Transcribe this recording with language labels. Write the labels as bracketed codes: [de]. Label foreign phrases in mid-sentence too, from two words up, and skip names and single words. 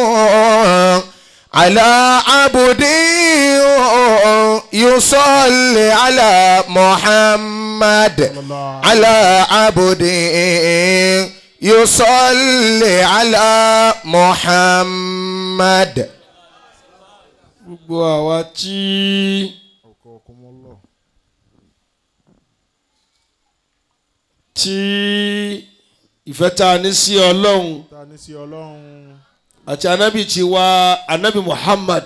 [ar] على عبده يصلي على محمد على عبده يصلي على محمد. [yo] gbogbo àwa tí tí ìfẹ́ ta ní sí Ọlọ́run àti anabi tí wá anabi Muhammad